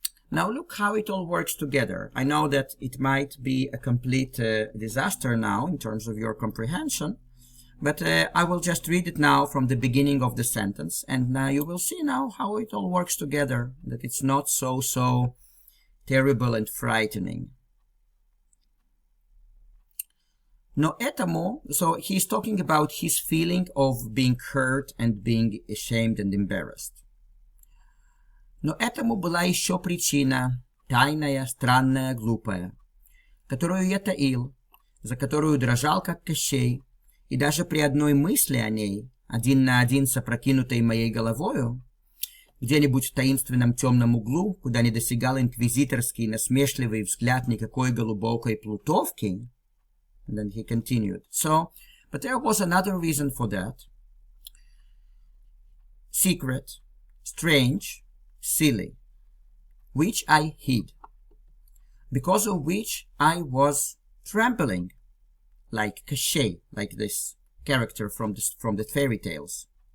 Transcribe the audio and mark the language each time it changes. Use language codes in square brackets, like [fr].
[en] Now look how it all works together. I know that it might be a complete disaster now in terms of your comprehension, but I will just read it now from the beginning of the sentence, and you will see now how it all works together, that it's not so terrible and frightening. [ru] Но этому, [en] so he's talking about his feeling of being hurt and being ashamed and embarrassed. [ru] Но этому была еще причина, тайная, странная, глупая, которую я таил, за которую дрожал, как Кощей, и даже при одной мысли о ней, один на один с опрокинутой моей головою, где-нибудь в таинственном темном углу, куда не досягал инквизиторский насмешливый взгляд никакой глубокой плутовки. [en] And then he continued. So, but there was another reason for that. Secret, strange, silly, which I hid, because of which I was trembling, like Kощей, like this character from the fairy tales.